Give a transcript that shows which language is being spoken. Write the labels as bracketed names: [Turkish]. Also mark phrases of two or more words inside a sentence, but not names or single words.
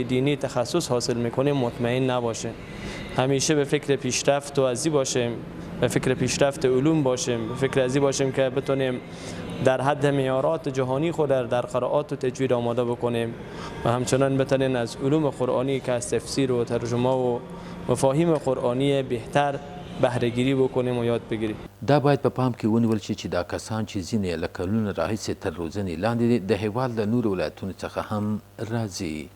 [Persian] دینی تخصص حاصل میکنیم مطمئن نباشیم، همیشه به فکر پیشرفت و ازی باشیم، به فکر پیشرفت علوم باشیم، به فکر ازی باشیم که بتونیم در حد معیارات جهانی خود در قرائات و تجوید آماده بکنیم و همچنان بتونیم از علوم قرآنی که از تفسیر و ترجمه و مفاهیم قرآنی بهتر بهره‌گیری بکنیم و یاد بگیریم. [Pashto] دا باید په پام کې ونیول شي چې دا کسان چې ځینې له کلونو راهیسې تر روزنې لاندې دي د هېواد له نورو ولایتونو څخه هم راځي.